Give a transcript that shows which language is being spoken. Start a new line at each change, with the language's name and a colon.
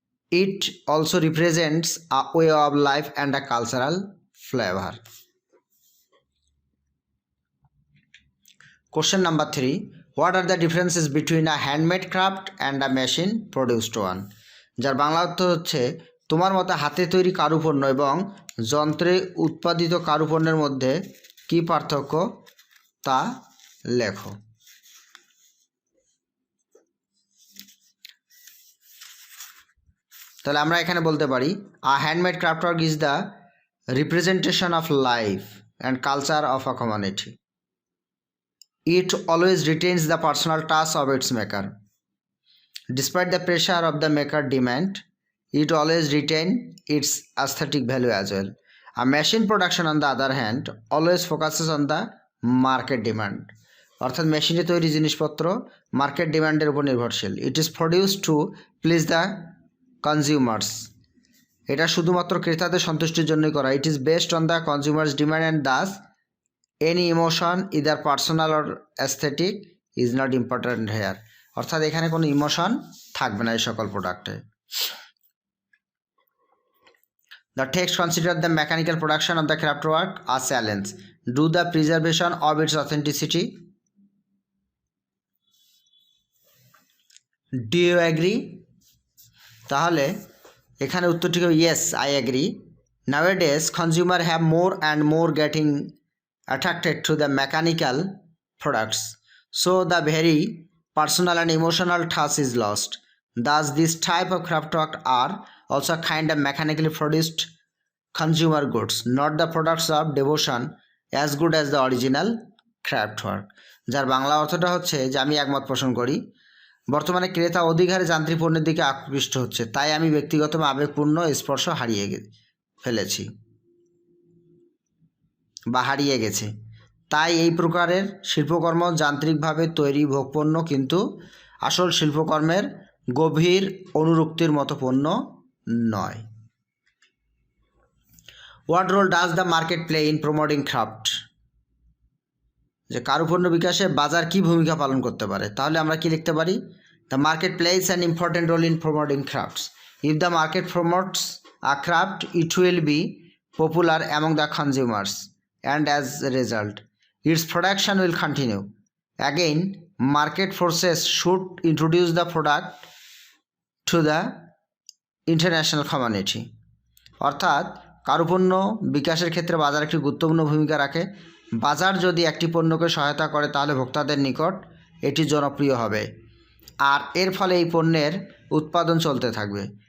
English: It also represents a way of life and a cultural flavor. Question number 3. What are the differences between a handmade craft and a machine produced one?
Bangla: যার বাংলা অর্থ হচ্ছে তোমার মতে হাতে তৈরি কারুপণ্য এবং যন্ত্রে উৎপাদিত কারুপণ্যের মধ্যে কি পার্থক্য তা লেখো। তাহলে আমরা এখানে বলতে পারি
English: A handmade craft work is the representation of life and culture of a community. It always retains the personal touch of its maker. Despite the pressure of the maker demand, it always retain its aesthetic value as well. A machine production on the other hand always focuses on the market demand.
Bangla: অর্থাৎ মেশিনে তৈরি জিনিসপত্র market ডিমান্ডের উপর নির্ভরশীল।
English: It is produced to please the consumers.
Bangla: এটা শুধুমাত্র ক্রেতাদের সন্তুষ্টির জন্যই করা।
English: It is based on the consumers demand and thus any emotion either personal or aesthetic is not important here.
Bangla: অর্থাৎ এখানে কোনো ইমোশন থাকবে না এই সকল প্রোডাক্টে।
English: The text considered the mechanical production of the craft work a challenge to the preservation of its authenticity. Do you agree?
Bangla: তাহলে এখানে উত্তরটি হবে
English: yes, I agree. Nowadays, consumers have more and more getting attracted to the mechanical products, so the very personal and emotional touch is lost. Thus, this type of craft work are also kind of mechanically produced consumer goods, not the products of devotion as good as the original craft work.
Bangla: যার বাংলা অর্থটা হচ্ছে যে আমি একমত পোষণ করি, বর্তমানে ক্রেতা অধিক হারে যান্ত্রিক পণ্যের দিকে আকৃষ্ট হচ্ছে, তাই আমি ব্যক্তিগত আবেগপূর্ণ স্পর্শ হারিয়ে ফেলেছি বা হারিয়ে গেছে। তাই এই প্রকারের শিল্পকর্ম যান্ত্রিকভাবে তৈরি ভোগপণ্য কিন্তু আসল শিল্পকর্মের গভীর অনুরক্তির মতো পণ্য নয়।
English: What role does the market play in promoting craft?
Bangla: যে কারুপণ্য বিকাশে বাজার কি ভূমিকা পালন করতে পারে? তাহলে আমরা কি লিখতে পারি?
English: The market plays an important role in promoting crafts. If the market promotes a craft, it will be popular among the consumers, and as a result, its production will continue. Again, market forces should introduce the product to the international community.
Bangla: অর্থাৎ কারুপণ্য বিকাশের ক্ষেত্রে বাজার একটি গুরুত্বপূর্ণ ভূমিকা রাখে। বাজার যদি একটি পণ্যকে সহায়তা করে তাহলে ভোক্তাদের নিকট এটি জনপ্রিয় হবে, আর এর ফলে এই পণ্যের উৎপাদন চলতে থাকবে।